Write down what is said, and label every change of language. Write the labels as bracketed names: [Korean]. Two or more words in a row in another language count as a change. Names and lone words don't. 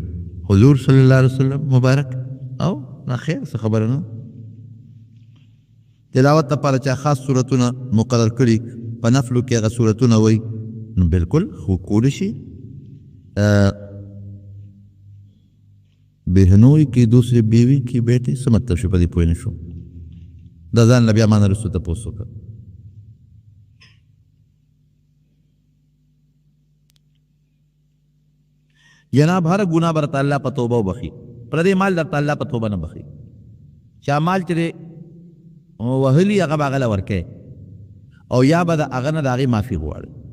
[Pashto] حضور صلی الله علیه وسلم مبارک او نه خیر څه خبره نه. تلاوت لپاره چې خاص صورتونه مقرر کړي په نفلو کې هغه صورتونه وایي نو بالکل خو کولی شي. [Urdu] بهنوی کی دوسری بیوی کی بیٹی [Pashto] څه مطلب شو په دې پوه نه شو. دا ځان له بیا ما نه رسو تپوس وکړه. جناب هر ګناه برته الله په توبه وبخي، پردې مال درته الله په توبه نه بخي. چا مال چې وهلي هغه به هغه له ورکوي او یا به د هغه نه د هغې معافي غواړي.